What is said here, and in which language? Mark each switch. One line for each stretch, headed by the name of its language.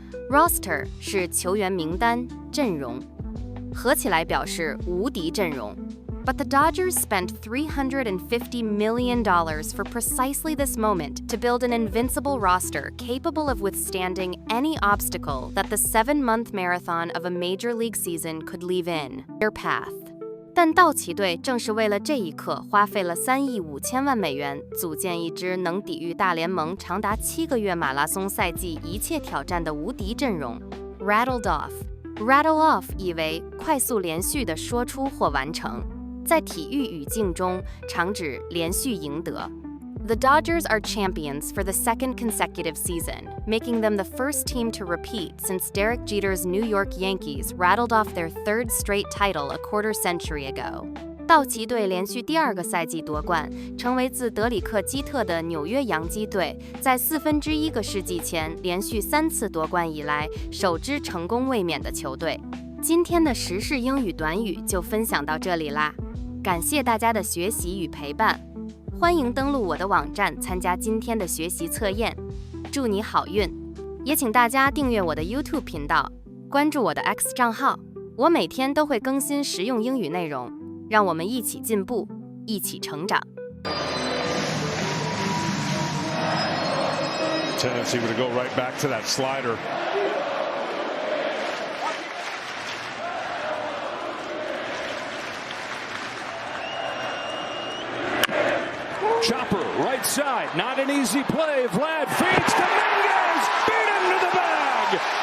Chinese: Roster 是球员名单、阵容，合起来表示无敌阵容。
English: But the Dodgers spent $350 million for precisely this moment to build an invincible roster capable of withstanding any obstacle that the 7-month marathon of a major league season could leave in their path.
Chinese: 但道奇队正是为了这一刻花费了3亿5千万美元，组建一支能抵御大联盟长达7个月马拉松赛季一切挑战的无敌阵容。 Rattled off。Rattle off 意为快速连续地说出或完成，在体育语境中常指连续赢得。
English: The Dodgers are champions for the second consecutive season, making them the first team to repeat since Derek Jeter's New York Yankees rattled off their third straight title a quarter century ago.
Chinese: 道奇队连续第2个赛季夺冠，成为自德里克·基特的纽约洋基队在1/4个世纪前连续3次夺冠以来首支成功卫冕的球队。今天的时事英语短语就分享到这里啦，感谢大家的学习与陪伴。欢迎登录我的网站参加今天的学习测验，祝你好运！也请大家订阅我的 YouTube 频道，关注我的 X 账号，我每天都会更新实用英语内容，让我们一起进步，一起成长。
English: Tendency to go right back to that slider. Chopper, right side, not an easy play. Vlad feeds Dominguez, beat him to the bag.